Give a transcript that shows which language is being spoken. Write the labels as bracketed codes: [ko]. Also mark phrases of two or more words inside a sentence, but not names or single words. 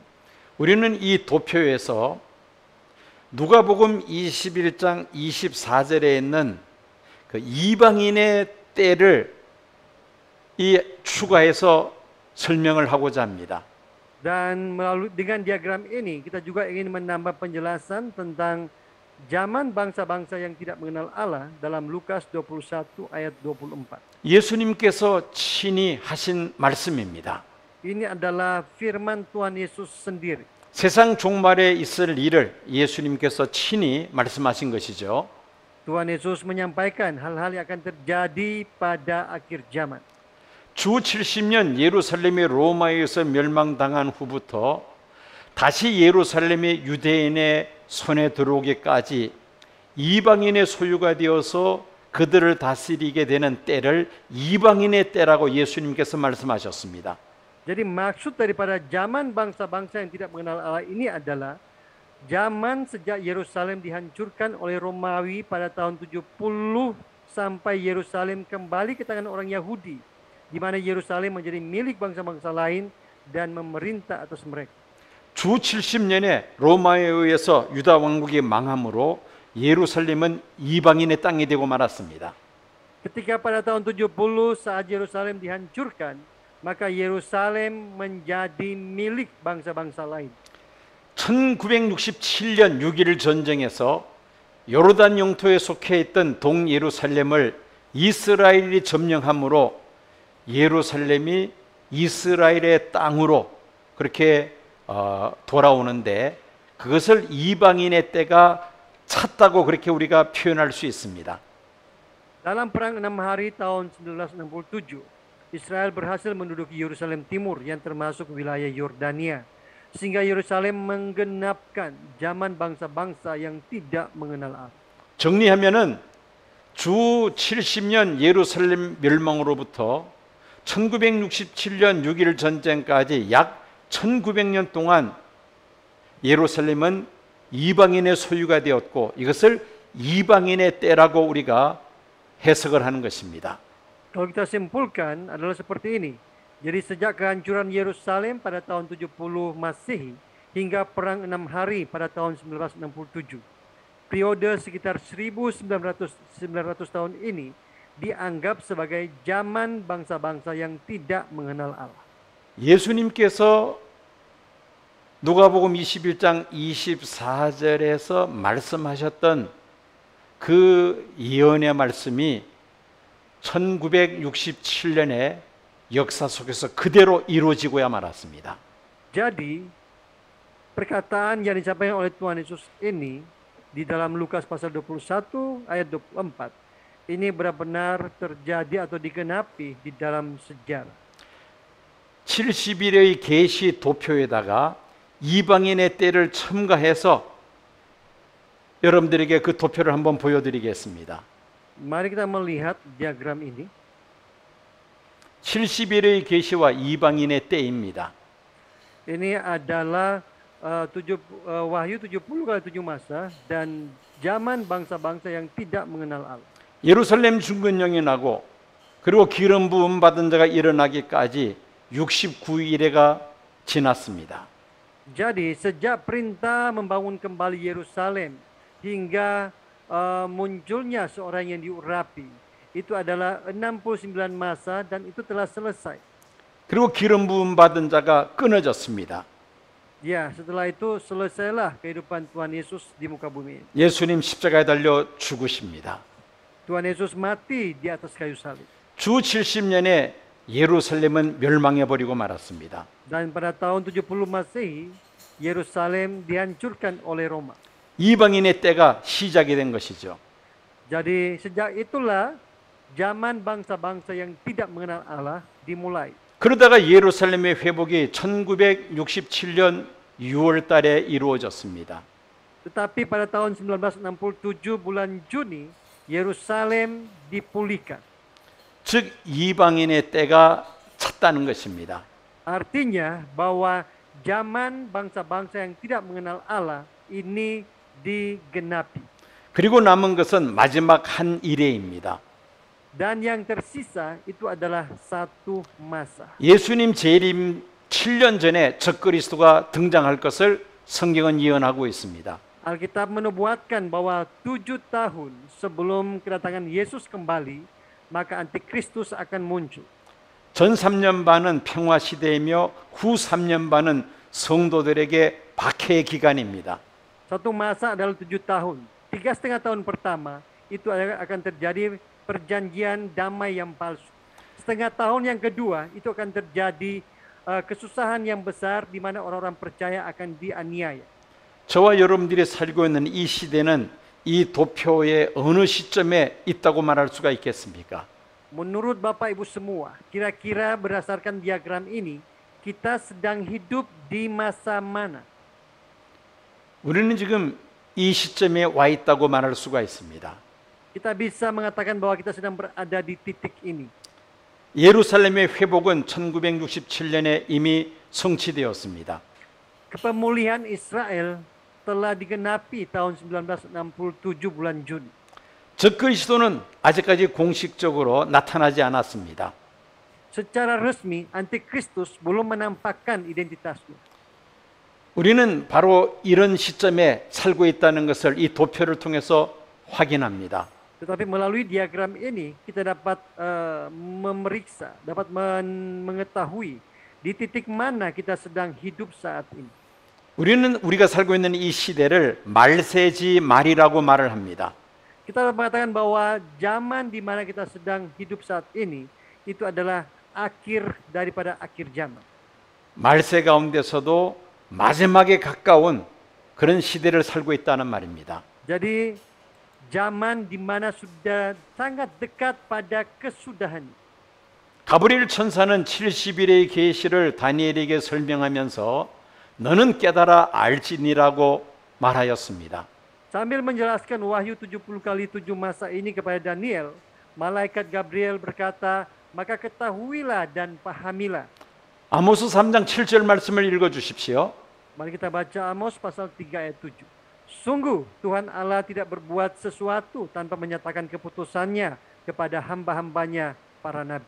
[ko] 우리는 이 도표에서 누가복음 21장 24절에 있는 그 이방인의 때를 추가해서 설명을 하고자 합니다. [id] Dan melalui dengan diagram ini kita juga ingin menambah penjelasan tentang zaman bangsa-bangsa yang tidak mengenal Allah dalam Lukas 21 ayat 24. [ko] 예수님께서 친히 하신 말씀입니다. [id] Ini adalah firman Tuhan Yesus sendiri. [ko] 세상 종말에 있을 일을 예수님께서 친히 말씀하신 것이죠. [id] Tuhan Yesus menyampaikan hal-hal yang akan terjadi pada akhir zaman. [ko] 주 70년 예루살렘이 로마에 의해서 멸망당한 후부터 다시 예루살렘이 유대인의 손에 들어오기까지 이방인의 소유가 되어서 그들을 다스리게 되는 때를 이방인의 때라고 예수님께서 말씀하셨습니다. [id] Jadi maksud daripada zaman bangsa-bangsa yang tidak mengenal Allah ini adalah zaman sejak Yerusalem dihancurkan oleh Romawi pada tahun 70 sampai Yerusalem kembali ke tangan orang Yahudi, di mana Yerusalem menjadi milik bangsa-bangsa lain dan memerintah atas mereka. [ko] 주 70년에 로마에 의해서 유다 왕국이 망함으로 예루살렘은 이방인의 땅이 되고 말았습니다. [id] Ketika pada tahun 70 saat Yerusalem dihancurkan, maka Yerusalem menjadi milik bangsa-bangsa lain. [ko] 1967년 6.1 전쟁에서 요르단 영토에 속해 있던 동예루살렘을 이스라엘이 점령함으로 예루살렘이 이스라엘의 땅으로 그렇게 돌아오는데 그것을 이방인의 때가 찼다고 그렇게 우리가 표현할 수 있습니다. [id] Dalam perang 6 hari tahun 1967, Israel berhasil menduduki Yerusalem Timur yang termasuk wilayah Yordania, sehingga Yerusalem menggenapkan zaman bangsa-bangsa yang tidak mengenal Allah. [ko] 정리하면은 주 70년 예루살렘 멸망으로부터 1967년 6.1 전쟁까지 약 1900년 동안 예루살렘은 이방인의 소유가 되었고 이것을 이방인의 때라고 우리가 해석을 하는 것입니다. [id] Kalau kita simpulkan adalah seperti ini. Jadi sejak kehancuran Yerusalem pada tahun 70 Masehi hingga perang 6 hari pada tahun 1967. Periode sekitar 1900 tahun ini dianggap sebagai zaman bangsa-bangsa yang tidak mengenal Allah. [ko] 예수님께서 누가복음 21장 24절에서 말씀하셨던 그 예언의 말씀이 1967년에 역사 속에서 그대로 이루어지고야 말았습니다. [id] Jadi perkataan yang disampaikan oleh Tuhan Yesus ini di dalam Lukas pasal 21 ayat 24 ini benar-benar terjadi atau digenapi di dalam sejarah. [ko] 70일의 계시 도표에다가 이방인의 때를 첨가해서 여러분들에게 그 도표를 한번 보여드리겠습니다. [id] Mari kita melihat diagram ini. [ko] 70일의 계시와 이방인의 때입니다. [id] Ini adalah Wahyu 70 kali 7 masa dan zaman bangsa-bangsa yang tidak mengenal Allah. [ko] 예루살렘 중건령이 나고 그리고 기름 부음 받은 자가 일어나기까지 69일에가 지났습니다. [id] Jadi sejak perintah membangun kembali Yerusalem hingga munculnya seorang yang diurapi, itu adalah 69 masa dan itu telah selesai. [ko] 그리고 기름 부음 받은 자가 끊어졌습니다. [id] Ya, setelah itu selesailah kehidupan Tuhan Yesus di muka bumi. [ko] 예수님 십자가에 달려 죽으십니다. [id] Tuhan Yesus mati di atas kayu salib. [ko] 주 70년에 예루살렘은 멸망해 버리고 말았습니다. [id] Dan pada tahun 70 Masehi, Yerusalem dihancurkan oleh Roma. [ko] 이방인의 때가 시작이 된 것이죠. [id] Jadi sejak itulah zaman bangsa-bangsa yang tidak mengenal Allah dimulai. [ko] 그러다가 예루살렘의 회복이 1967년 6월 달에 이루어졌습니다. [id] Tetapi pada tahun 1967 bulan Juni, Yerusalem dipulihkan. [ko] 즉 이방인의 때가 찼다는 것입니다. [id] Artinya bahwa zaman bangsa-bangsa yang tidak mengenal Allah ini digenapi. [ko] 그리고 남은 것은 마지막 한 이레입니다. [id] Dan yang tersisa itu adalah satu masa. [ko] 예수님 재림 7년 전에 적그리스도가 등장할 것을 성경은 예언하고 있습니다. [id] Alkitab menubuatkan bahwa 7 tahun sebelum kedatangan Yesus kembali, maka Antikristus akan muncul. [ko] 전 3년 반은 평화 시대이며 후 3년 반은 성도들에게 박해의 기간입니다. [id] Satu masa adalah 7 tahun. 3,5 tahun pertama itu akan terjadi perjanjian damai yang palsu. Setengah tahun yang kedua itu akan terjadi kesusahan yang besar di mana orang-orang percaya akan dianiaya. [ko] 저와 여러분들이 살고 있는 이 시대는 이 도표의 어느 시점에 있다고 말할 수가 있겠습니까? [id] Menurut Bapak Ibu semua, kira-kira berdasarkan diagram ini, kita sedang hidup di masa mana? [ko] 우리는 지금 이 시점에 와 있다고 말할 수가 있습니다. [id] Kita bisa mengatakan bahwa kita sedang berada di titik ini. [ko] 예루살렘의 회복은 1967년에 이미 성취되었습니다. [id] Kepemulihan Israel telah digenapi tahun 1967 bulan Juni. [ko] 적그리스도는 아직까지 공식적으로 나타나지 않았습니다. [id] Secara resmi, Antikristus belum menampakkan identitasnya. [ko] 우리는 바로 이런 시점에 살고 있다는 것을 이 도표를 통해서 확인합니다. [id] Tetapi melalui diagram ini kita dapat memeriksa, dapat mengetahui di titik mana kita sedang hidup saat ini. [ko] 우리가 살고 있는 이 시대를 말세지 말이라고 말을 합니다. [id] Kita mengatakan bahwa zaman di mana kita sedang hidup saat ini itu adalah akhir daripada akhir zaman. [ko] 말세 가운데서도 마지막에 가까운 그런 시대를 살고 있다는 말입니다. [id] Jadi zaman di mana sudah sangat dekat pada kesudahan. [ko] 가브리엘 천사는 70일의 계시를 다니엘에게 설명하면서 너는 깨달아 알지니라고 말하였습니다. [id] Sambil menjelaskan Wahyu 70 kali 7 masa ini kepada Daniel, malaikat Gabriel berkata, maka ketahuilah dan pahamilah. [ko] 아모스 3장 7절 말씀을 읽어 주십시오. [id] Mari kita baca Amos pasal 3 ayat 7. Sungguh Tuhan Allah tidak berbuat sesuatu tanpa menyatakan keputusannya kepada hamba-hambanya para nabi.